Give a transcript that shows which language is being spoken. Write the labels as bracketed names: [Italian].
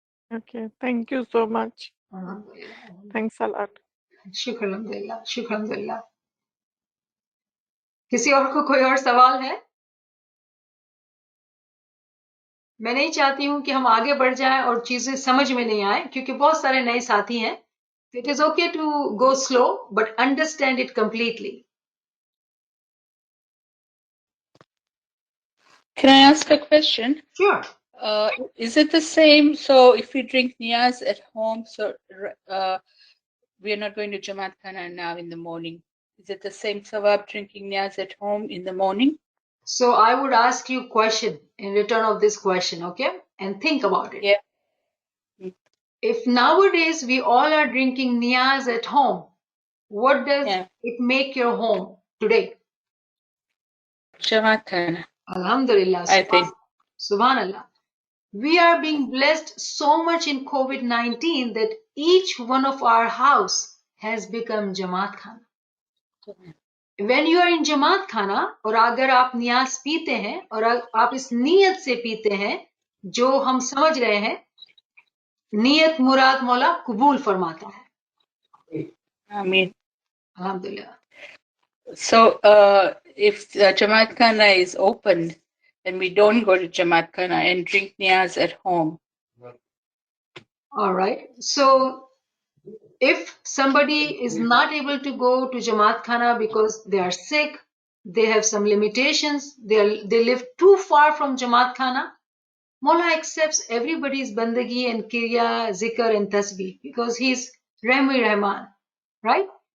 [English] Okay, thank you so much. Thanks a lot. [Hindi] शुक्र अल्हम्दुलिल्लाह, शुक्र अल्हम्दुलिल्लाह। किसी और को कोई और सवाल है? मैं नहीं चाहती हूं कि हम आगे बढ़ जाएं और चीजें समझ में नहीं आए, क्योंकि बहुत सारे नए साथी हैं। [English] It is okay to go slow, but understand it completely. Can I ask a question? Sure. Is it the same? So if we drink niyaz at home, so we are not going to Jamaat Khana now in the morning. Is it the same sawab drinking niyaz at home in the morning? So I would ask you a question in return of this question, okay? And think about it. Yeah. Mm. If nowadays we all are drinking niyaz at home, what does Yeah. it make your home today? Jamaat Khana, Alhamdulillah. I think. Subhanallah. We are being blessed so much in COVID-19 that each one of our house has become Jamaat Khana. When you are in Jamaat Khana [Hindi] और अगर आप नियाज पीते हैं और आप इस नीयत से पीते हैं जो हम समझ रहे हैं, नीयत मुराद मौला कबूल फरमाता है. [English] Ameen. Alhamdulillah. So if Jamaat Khana is open, then we don't go to Jamaat Khana and drink niyaz at home. All right. So if somebody is not able to go to Jamaat Khana because they are sick, they have some limitations, they live too far from Jamaat Khana, Mola accepts everybody's bandagi and kirya, zikr and tasbih because he's Rahmi Rahman, right?